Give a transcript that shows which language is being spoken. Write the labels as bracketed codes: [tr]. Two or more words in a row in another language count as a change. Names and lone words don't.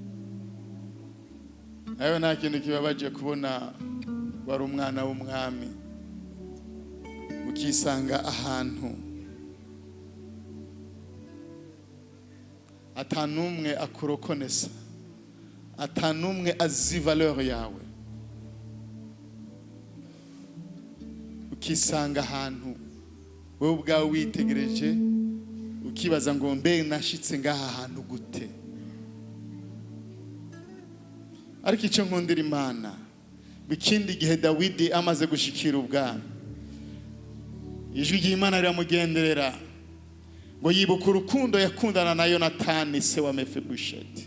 [rn] Ayo nta kintu kibabaje kubona wari umwana w'umwami ukisanga ahantu atanumwe akurokonesa, atanumwe azi valeur yawe, ukisanga ahantu wowe ubwawe witegereje ukibaza ngo mbe nashitse ngaha ahantu gute. Ariko icyo nkundira Imana, bikindi gihe Dawidi amaze gushikira ubwami, ijwi ry'Imana riramugenderera ngo yibuka urukundo yakundana na Yonatani se wa Mefibosheti.